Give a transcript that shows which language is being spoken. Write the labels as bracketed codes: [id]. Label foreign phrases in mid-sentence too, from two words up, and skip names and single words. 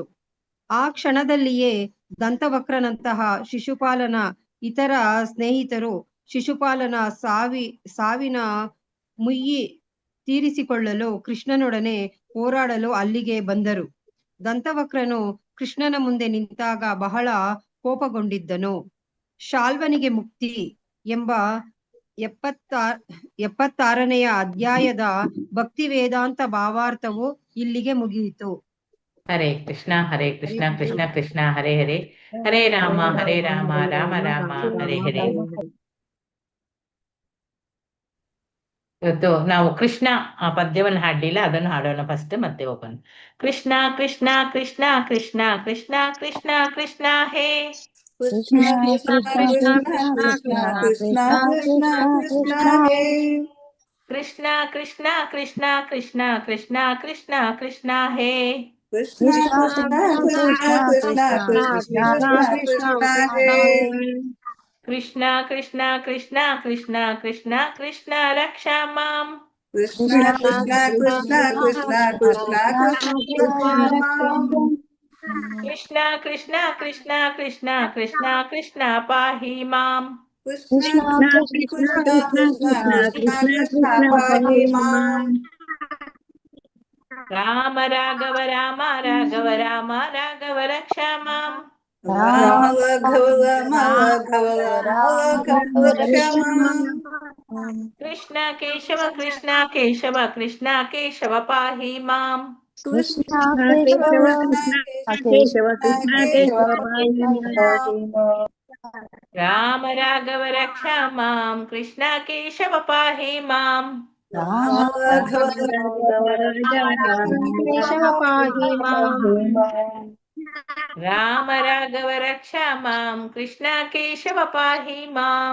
[kn] ಆ ಕ್ಷಣದಲ್ಲಿಯೇ ದಂತವಕ್ರನಂತಹ ಶಿಶುಪಾಲನ ಇತರ ಸ್ನೇಹಿತರು ಶಿಶುಪಾಲನ ಸಾವಿನ ಮುಯ್ಯಿ ತೀರಿಸಿಕೊಳ್ಳಲು ಕೃಷ್ಣನೊಡನೆ ಹೋರಾಡಲು ಅಲ್ಲಿಗೆ ಬಂದರು. ದಂತವಕ್ರನು ಕೃಷ್ಣನ ಮುಂದೆ ನಿಂತಾಗ ಬಹಳ ಕೋಪಗೊಂಡಿದ್ದನು. ಶಾಲ್ವನಿಗೆ ಮುಕ್ತಿ ಎಂಬ 76ನೇ ಅಧ್ಯಾಯದ ಭಕ್ತಿ ವೇದಾಂತ ಭಾವಾರ್ಥವು ಇಲ್ಲಿಗೆ ಮುಗಿಯಿತು. [sa] ಹರೇ ಕೃಷ್ಣ ಕೃಷ್ಣ ಕೃಷ್ಣ ಹರೇ ಹರೇ, ಹರೇ ರಾಮ ರಾಮ ರಾಮ ಹರೇ ಹರೇ. [kn] ಇವತ್ತು ನಾವು ಕೃಷ್ಣ ಆ ಪದ್ಯವನ್ನು ಹಾಡಲಿಲ್ಲ, ಅದನ್ನು ಹಾಡೋಣ ಫಸ್ಟ್, ಮತ್ತೆ ಹೋಗೋಣ. [sa] ಕೃಷ್ಣ ಕೃಷ್ಣ ಕೃಷ್ಣ ಕೃಷ್ಣ ಕೃಷ್ಣ ಕೃಷ್ಣ ಕೃಷ್ಣ ಹೇ ಕೃಷ್ಣ ಕೃಷ್ಣ ಕೃಷ್ಣ ಕೃಷ್ಣ ಕೃಷ್ಣ ಕೃಷ್ಣ ಕೃಷ್ಣ ಹೇ ಕೃಷ್ಣ ಕೃಷ್ಣ ಕೃಷ್ಣ ಕೃಷ್ಣ ಕೃಷ್ಣ ಕೃಷ್ಣ ಕೃಷ್ಣ ಹೇ ಕೃಷ್ಣ ಕೃಷ್ಣ ಕೃಷ್ಣ ಕೃಷ್ಣ ಕೃಷ್ಣ ಕೃಷ್ಣ ಹೇ ಕೃಷ್ಣ ಕೃಷ್ಣ ಕೃಷ್ಣ ಕೃಷ್ಣ ಕೃಷ್ಣ ಕೃಷ್ಣ ರಕ್ಷಾ ಮಾಂ ಕೃಷ್ಣ ಕೃಷ್ಣ ಕೃಷ್ಣ ಕೃಷ್ಣ ಕೃಷ್ಣ ಕೃಷ್ಣ ಕೃಷ್ಣ ಕೃಷ್ಣ ಕೃಷ್ಣ ಕೃಷ್ಣ ಕೃಷ್ಣ ಕೃಷ್ಣ ಪಾಹಿ ಮಾಂ ಕೃಷ್ಣ ಕೃಷ್ಣ ಕೃಷ್ಣ ಕೃಷ್ಣ ಕೃಷ್ಣ ಪಾಹಿ ಮಾಂ ರಾಮ ರಾಘವ ರಾಮ ರಾಘವ ರಾಮ ರಾಘವ ರಕ್ಷಾ ಮಾಂ ರಾಮ ರಾಘವ ರಾಮ ರಾಘವ ರಾಮ ರಕ್ಷಾ ಮಾಂ ಕೃಷ್ಣ ಕೇಶವ ಕೃಷ್ಣ ಕೇಶವ ಕೃಷ್ಣ ಕೇಶವ ಪಾಹಿ ಮಾಂ ಕೃಷ್ಣ ಕೇಶವ ಕೇಶವ ಕೃಷ್ಣ ಕೇಶವ ಪಾಹಿ ಮಾಂ ರಾಮ ರಾಘವ ರಕ್ಷಾ ಮಾಂ ಕೃಷ್ಣ ಕೇಶವ ಪಾಹಿ ಮಾಂ ರಾಮ ರಾಘವ ಕೇಶವ ಪಾಹಿ ಮಾಂ ರಾಮ ರಾಘವ ರಕ್ಷಾ ಮಾಂ ಕೃಷ್ಣ ಕೇಶವ ಪಾಹಿ ಮಾಂ